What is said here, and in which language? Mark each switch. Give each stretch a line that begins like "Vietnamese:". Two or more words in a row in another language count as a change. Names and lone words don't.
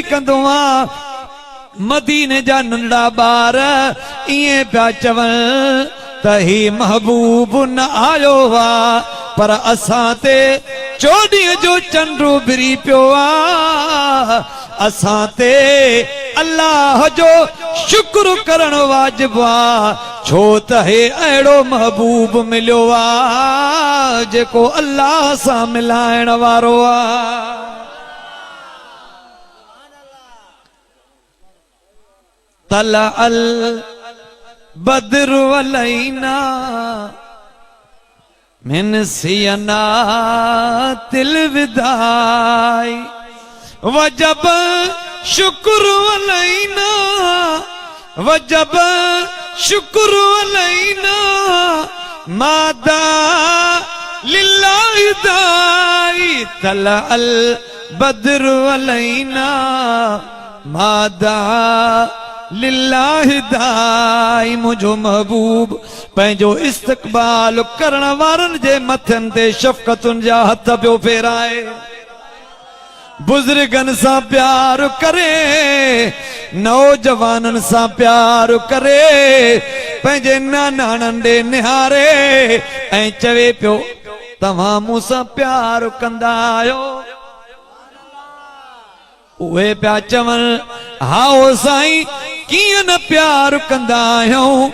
Sindhi: कंदो आ मदीने जा नंढड़ा ॿार इएं पिया चवनि त ही महबूब न आयो आ पर असां ते चोॾीअ जो चंडु बिरी पियो आ असां ते अल्लाह जो शुक्र करण वाजिब आ छो त हे अहिड़ो महबूब मिलियो आ जेको अल्लाह सां मिलाइण वारो आ
Arabic: طلع البدر علينا من ثنيات الوداع وجب الشكر علينا وجب الشكر علينا ما دعا لله داع طلع البدر علينا ما دعا لله داع
Sindhi: मुझो महबूब पंहिंजो इस्तक़बाल करण वारनि जे मथनि ते शफ़क़तुनि जा हथ पियो फेराए बुज़ुर्गनि सां प्यार करे नौजवाननि सां प्यार करे पंहिंजे नानाणनि ॾे निहारे ऐं चवे पियो तव्हां मूंसां प्यार कंदा आहियो उहे प्या चवन हाओ साईं कीअं न प्यार कंदा आहियूं।